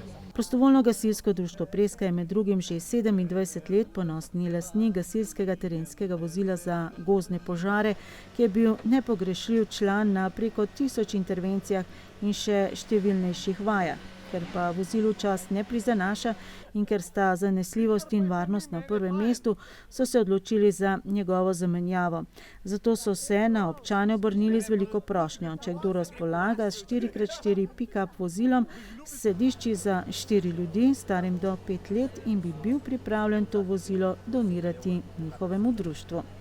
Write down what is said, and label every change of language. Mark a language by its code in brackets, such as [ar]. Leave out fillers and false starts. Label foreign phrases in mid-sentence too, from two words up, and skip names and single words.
[sl] Prostovoljno gasilsko društvo Preska je med drugim že 27 let ponosni lastnik gasilskega terenskega vozila za gozdne požare, ki je bil nepogrešljiv član na preko 1000 intervencijah in še številnejših vajah. Ker pa vozilu čas ne prizanaša in ker sta zanesljivost in varnost na prvem mestu, so se odločili za njegovo zamenjavo. Zato so se na občane obrnili z veliko prošnjo. Če kdo razpolaga s 4x4 pick-up vozilom s sedišči za 4 ljudi, starim do 5 let, in bi bil pripravljen to vozilo donirati njihovemu društvu.